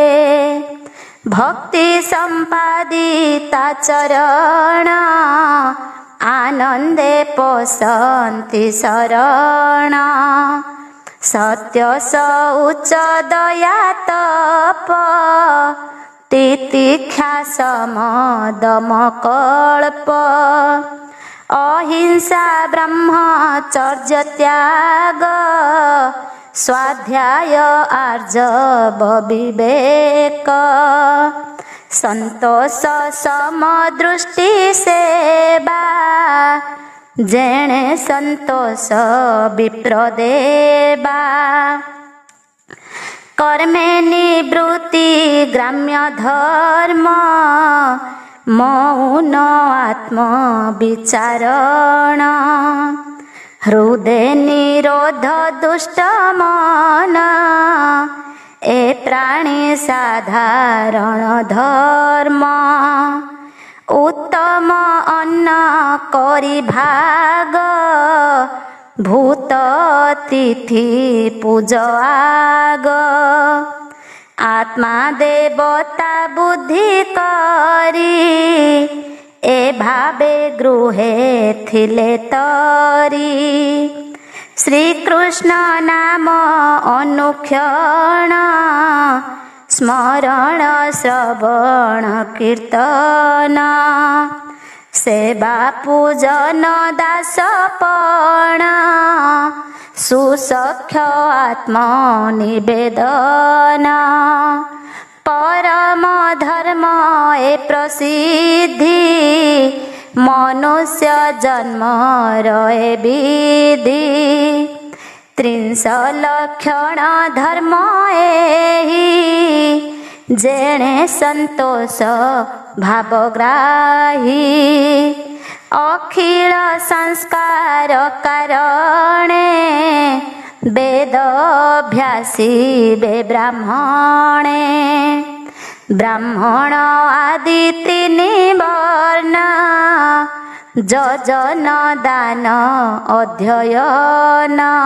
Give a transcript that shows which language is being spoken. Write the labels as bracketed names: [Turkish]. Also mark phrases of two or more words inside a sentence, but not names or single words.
[Odia] ଭକ୍ତି ସମ୍ପାଦିତା ଚରଣ ଆନନ୍ଦେ ପସନ୍ତି ଶରଣ। ସତ୍ୟ ଶୌଚ ଦୟା ତପ ତିତିକ୍ଷା ସମ ଦମ କଲ୍ପ। ଅହିଂସା ବ୍ରହ୍ମଚର୍ଯ୍ୟ ତ୍ୟାଗ ସ୍ୱାଧ୍ୟାୟ ଆର୍ଜବ ବିବେକ। ସନ୍ତୋଷ ସମଦୃଷ୍ଟି ସେବା ଯେଣେ ସନ୍ତୋଷ ବିପ୍ରଦେବା। କର୍ମେ ନିବୃତ୍ତି ଗ୍ରାମ୍ୟ ଧର୍ମ ମୌନ ଆତ୍ମ ବିଚାରଣ ହୃଦୟ ନିରୋଧ ଦୁଷ୍ଟ ମନ ଏ ପ୍ରାଣୀ ସାଧାରଣ ଧର୍ମ ଉତ୍ତମ ଅନ୍ନ କରୀ ଭାଗ ଭୂତ ତିଥି ପୂଜ ଆଗ ଆତ୍ମା ଦେବତା ବୁଦ୍ଧି କରୀ ଏ ଭାବେ ଗୃହେ ଥିଲେ ତରୀ ଶ୍ରୀକୃଷ୍ଣ ନାମ ଅନୁକ୍ଷଣ ସ୍ମରଣ ଶ୍ରବଣ କୀର୍ତନ ସେବା ପୂଜନ ଦାସପଣ ସୁସଖ୍ୟ ଆତ୍ମନିବେଦନ ପରମ ଧର୍ମ ଏ ପ୍ରସିଦ୍ଧି ମନୁଷ୍ୟ ଜନ୍ମ ରହେ ବିଧି 30 ଲକ୍ଷଣ ଧର୍ମ ଏହି ଯେଣେ ସନ୍ତୋଷ ଭାବଗ୍ରାହୀ ଅଖିଲ ସଂସ୍କାର କାରଣେ ବେଦ ଅଭ୍ୟାସୀ ବେ ବ୍ରାହ୍ମଣେ ବ୍ରାହ୍ମଣ ଆଦି 3 ବର୍ଣ ଯଜନ ଦାନ ଅଧ୍ୟୟନ